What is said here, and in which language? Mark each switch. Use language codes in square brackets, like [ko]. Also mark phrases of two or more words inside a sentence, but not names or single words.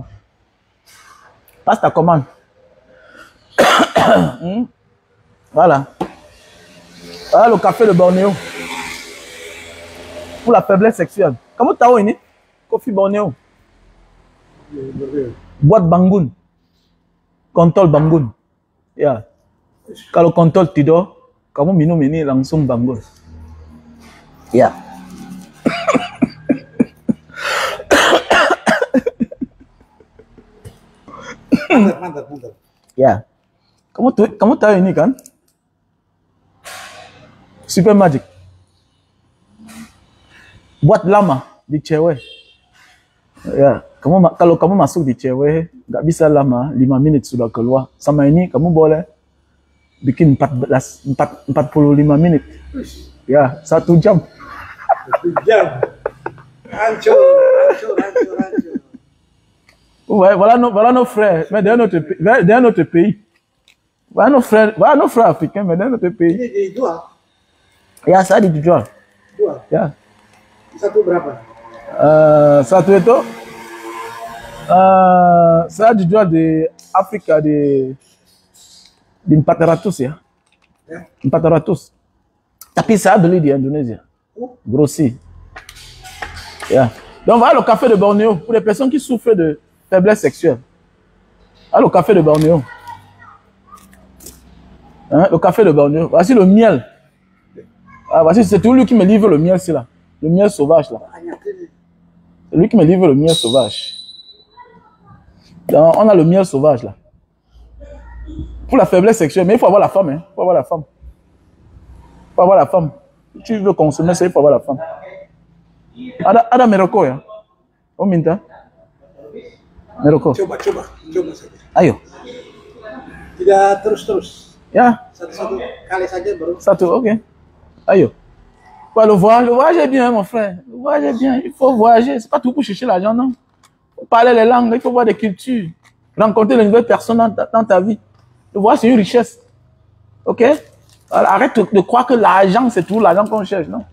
[fr] Passe ta commande. Voilà. Voilà le café de Bornéo. Pour la faiblesse sexuelle. Comment tu as eu Coffee Bornéo. Boîte Bangun. Contrôle Bangun. Yeah. [id] Kalau contrôle tidur, kamu minum ini langsung bangun. Yeah. Mantap. Ya. Kamu tahu ini kan? Super Magic. Buat lama di cewek. Ya, kalau kamu masuk di cewek, nggak bisa lama, 5 menit sudah keluar. Sama ini kamu boleh bikin 45 menit. Ya, 1 jam. 1 jam. Hancur. [fr] Ouais, voilà nos frères, mais d'un autre pays. Voilà nos frères africains, mais d'un autre pays. [id] Ini dijual? Ya, saya dijual. Jual? Ya. Satu berapa? Satu itu, saya dijual di Afrika di 400 ya. 400. Tapi saya beli di Indonesia. Grossi. Ya. [fr] Donc voilà le café de Bornéo pour les personnes qui souffrent de faiblesse sexuelle. Ah, le café de Bornéo. Hein, le café de Bornéo. Voici le miel. Ah, voici, c'est tout lui qui me livre le miel, c'est là. Le miel sauvage, là. C'est lui qui me livre le miel sauvage. Donc, on a le miel sauvage, là. Pour la faiblesse sexuelle. Mais il faut avoir la femme, hein. Il faut avoir la femme. Il faut avoir la femme. Si tu veux consommer ça, il faut avoir la femme. [id] Ada meroko, ya. Oh, minta. Meroko. Coba saja. Ayo. Tidak terus. Ya. Satu kali saja baru. Satu, ok. Ayo. [fr] Le voyage est bien, mon frère. Le voyage est bien. Il faut voyager. C'est pas tout pour chercher l'argent, non. Il faut parler les langues, il faut voir des cultures. Rencontrer de nouvelles personnes dans ta vie. Le voyage, c'est une richesse. Ok? Alors, arrête de croire que l'argent, c'est tout l'argent qu'on cherche, non.